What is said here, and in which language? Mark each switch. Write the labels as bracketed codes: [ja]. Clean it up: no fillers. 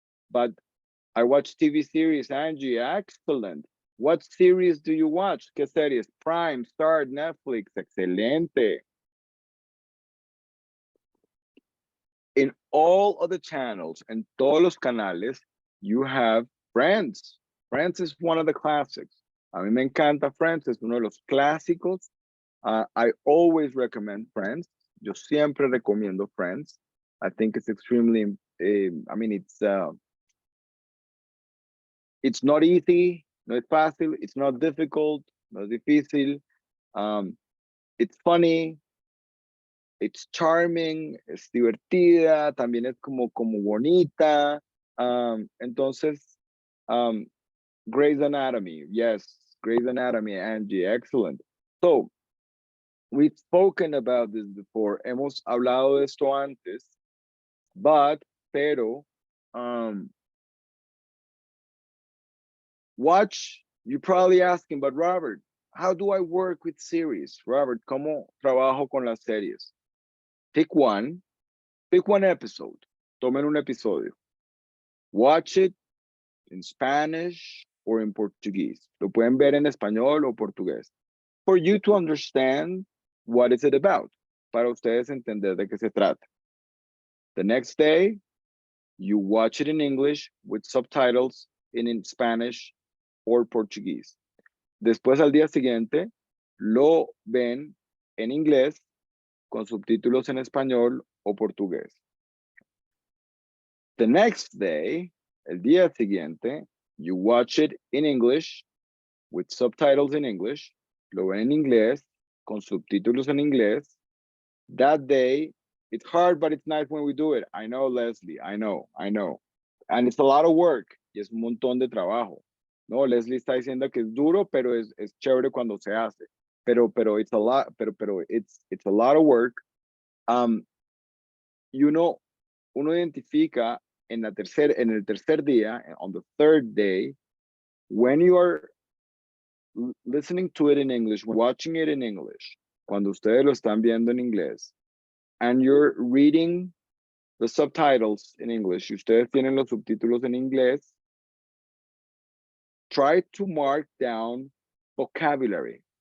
[en] But I watch TV series, Angie, excellent. What series do you watch? [es] ¿Qué series? [en] Prime, Star, Netflix, excelente. In all of the channels and [es] todos los canales, [en] you have Friends. Friends is one of the classics. [es] A mí me encanta Friends, es uno de los clásicos. [en] I always recommend Friends. [es] Yo siempre recomiendo Friends. [en] I think it's extremely, I mean, it's not easy, [es] no es fácil, [en] it's not difficult, [es] no es difícil. [en] It's funny, it's charming, [es] es divertida, también es como bonita. [en] Entonces, Grey's Anatomy, yes, Grey's Anatomy, Angie, excellent. So, we've spoken about this before, [es] hemos hablado de esto antes, pero, [en] watch, you're probably asking, but Robert, how do I work with series? [es] Robert, ¿cómo trabajo con las series? [en] Pick one episode, [es] tomen un episodio. [en] Watch it in Spanish or in Portuguese. [es] Lo pueden ver en español o portugués. [en] For you to understand what is it about. [es] Para ustedes entender de qué se trata. [en] The next day, you watch it in English with subtitles in Spanish or Portuguese. [es] Después al día siguiente lo ven en inglés con subtítulos en español o portugués. [en] The next day, [es] el día siguiente, [en] you watch it in English with subtitles in English. [es] Lo ven en inglés con subtítulos en inglés. [en] That day, it's hard, but it's nice when we do it. I know, Leslie. I know. And it's a lot of work. [es] Y es un montón de trabajo. No, Leslie está diciendo que es duro, pero es chévere cuando se hace. [en] Pero it's a lot, pero it's a lot of work. [es] Y uno identifica en el tercer día, [en] on the third day, when you are listening to it in English, watching it in English, [es] cuando ustedes lo están viendo en inglés, [en] and you're reading the subtitles in English, [es] y ustedes tienen los subtítulos en inglés, [en] try to mark down vocabulary.